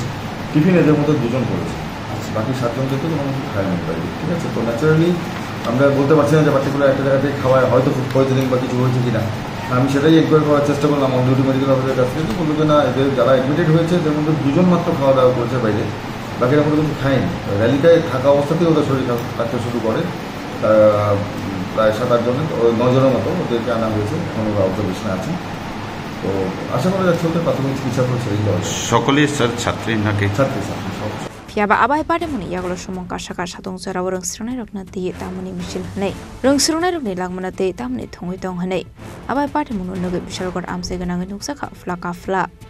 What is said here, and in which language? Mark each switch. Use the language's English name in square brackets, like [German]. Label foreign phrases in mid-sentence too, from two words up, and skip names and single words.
[Bangla] টিফিন এদের মধ্যে দুজন করেছে বাকি 7 জন থেকে কোনো কিছু খায়নি বাইরে ঠিক আছে তো ন্যাচারালি আমরা বলতে পারছি না যে পার্টিকুলার একটা জায়গা থেকে খাওয়ায় হয়তো [English] food poisoning [Bangla] বা কিছু হয়েছে কিনা আমি সেটাই এনকোয়ারি করার চেষ্টা করলাম [English] on duty medical officer's [Bangla] কাছ থেকে বললো যে না এদের যারা অ্যাডমিটেড হয়েছে তার মধ্যে 2 জন মাত্র খাওয়া দাওয়া করেছে বাইরে বাকিরা কোনো কিছু খায়নি র্যালিটায় থাকা অবস্থাতেই ওদের শরীর কাটতে শুরু করে প্রায় 7-8 জনের 9 জনের মতো ওদেরকে আনা হয়েছে এখন ওরা অবজারভেশনে আছে তো আশা করা যাচ্ছে ওদের প্রাথমিক চিকিৎসা করে ছেড়ে দেওয়া সকলেই স্যার ছাত্রী নাকি ছাত্রী সব [Kok Borok] Fiaba abai pare muni yaglo sumong kasaka satung jora ringsrangnai rokna tiye tamuni misil hanai ringsrangnai rokni langmana te tamuni thongoi tong hanai abai pare munu noge Bishalgor amse ganang nuksaka flaka fla